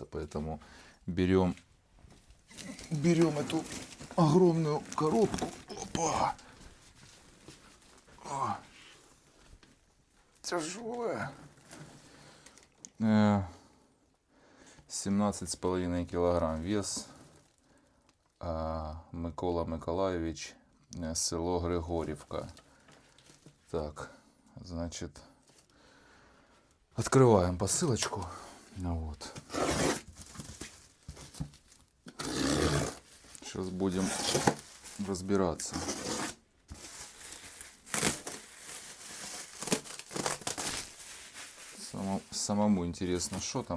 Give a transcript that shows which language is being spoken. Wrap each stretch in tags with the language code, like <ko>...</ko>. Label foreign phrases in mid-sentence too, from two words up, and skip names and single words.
<ru>Поэтому берем эту огромную коробку. Опа! Тяжелая. 17,5 килограмм вес. Микола Миколайович, село Григорівка. Так, значит, открываем посылочку. Вот. Сейчас будем разбираться. Самому интересно, что там.</ru>